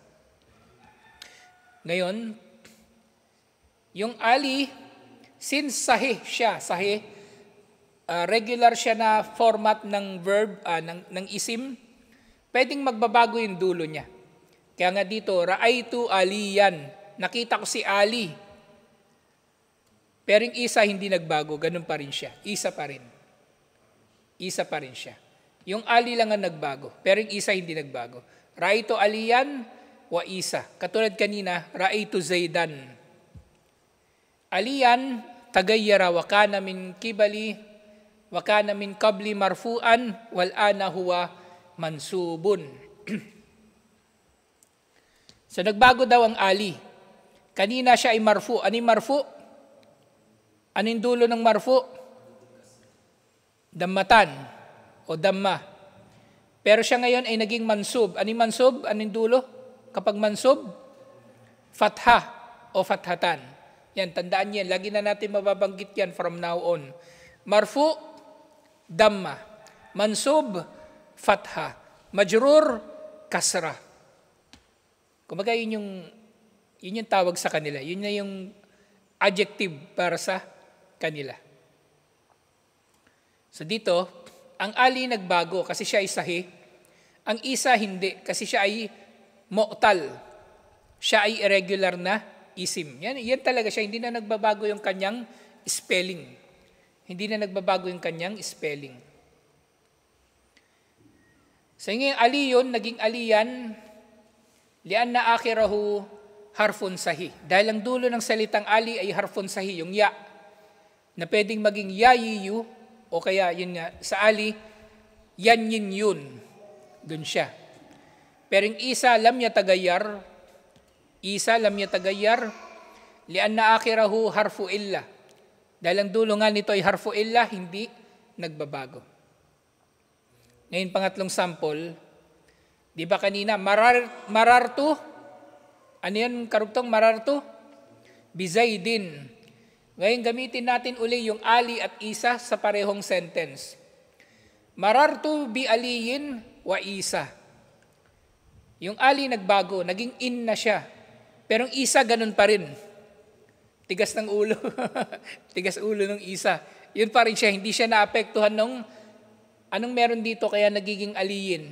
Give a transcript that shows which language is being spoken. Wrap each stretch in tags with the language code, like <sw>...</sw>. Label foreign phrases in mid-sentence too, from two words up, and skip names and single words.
<tl>Ngayon, yung Ali, since sahih siya, sahih, regular siya na format ng verb, ng isim, pwedeng magbabago yung dulo niya. Kaya nga dito,</tl> <ar>رأيت عليًا.</ar> <tl>Nakita ko si Ali. Pero yung isa hindi nagbago, ganun pa rin siya. Isa pa rin. Isa pa rin siya. Yung Ali lang ang nagbago, pero yung isa hindi nagbago.</tl> <ar>رأيت عليًا وعيسى.</ar> <tl>Katulad kanina,</tl> <ar>رأيت زيدًا. عليًا، تغيّر وكان من قبل، وكان من قبل مرفوعًا، والآن هو منصوب.</ar> <tl>So nagbago daw ang Ali. Kanina siya ay marfu. Ano yung marfu? Ano yung dulo ng marfu? Dammatan o damma. Pero siya ngayon ay naging mansub. Ano yung mansub? Ano yung dulo? Kapag mansub, fatha o fathatan. Yan, tandaan yan. Lagi na natin mababanggit yan</tl> <en>from now on.</en> <tl>Marfu, damma. Mansub, fatha. Majrur, kasra. Kumbaga yun yung tawag sa kanila. Yun na yung adjective para sa kanila. So dito, ang Ali nagbago kasi siya ay sahih. Ang isa hindi kasi siya ay mu'tal. Siya ay irregular na isim. Yan talaga siya. Hindi na nagbabago yung kanyang spelling. Hindi na nagbabago yung kanyang spelling. So yung Ali yun, naging aliyan,</tl> <ar>لأن آخره حرف صحيح.</ar> <tl>Dahil ang dulo ng salitang Ali ay</tl> <ar>حرف صحيح,</ar> <tl>yung ya, na pwedeng maging yayiyu, o kaya yun nga, sa Ali, yan yun. Doon siya. Pero yung isa,</tl> <ar>لم يتغير، لأن آخره حرف علة.</ar> <tl>Dahil ang dulo nga nito ay</tl> <ar>حرف علة,</ar> <tl>hindi nagbabago. Ngayon, pangatlong sample, di ba kanina, marartu, ano yan karugtong marartu? Bizaydin. Ngayon, gamitin natin uli yung Ali at Isa sa parehong sentence.</tl> <ar>مررت بعليٍّ وعيسى.</ar> <tl>Yung Ali nagbago, naging in na siya. Pero yung Isa ganun pa rin. Tigas ng ulo. Tigas ulo ng Isa. Yun pa rin siya, hindi siya naapektuhan nung anong meron dito kaya nagiging aliyin.</tl>